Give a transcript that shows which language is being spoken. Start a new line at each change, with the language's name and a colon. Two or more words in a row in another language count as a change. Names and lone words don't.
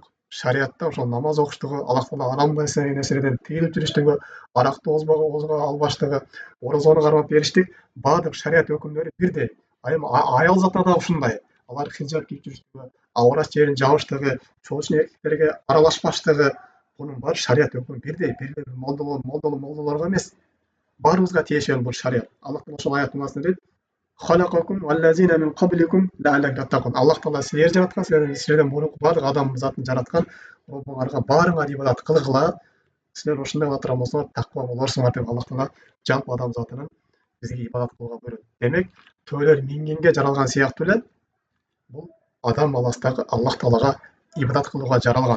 Kyrgyz: Шариятта ошол намаз окуштугу, Аллах таала арам нерселерден тыйылып жүрүштүгү, аракты озбого албаштыгы, орозону кармап бериштик, бардык шарият өкүмдөрү бирдей. Аял затына да ушундай. алар хижап кийип жүрүштүгү, авырат жерин жабыштыгы, чоочун эркектерге аралашпаштыгы, бунун баары шарият өкүмү бирдей. Бир эле молдолорго эмес, баарыбызга тиешелүү бул шарият. Аллах Таала ошол аят мынасында дейт:
Arabic: "خلقكم والذين من قبلكم لعلكم تتقون".
Kyrgyz: Аллах Таала силерди жараткан, силерден мурунку баардык адам затын жараткан. Буңарга баарыңар ибадат кылгыла, силер ошондой кыла турган болсоңор таква болорсуңар деп Аллах Таала жалпы адам затынын бизге ибадат кылууга буйрут. Демек, төөлөр мингенге жаралган сыяктуу эле бул адам баласы дагы Аллах Таалага ибадат кылууга жаралган.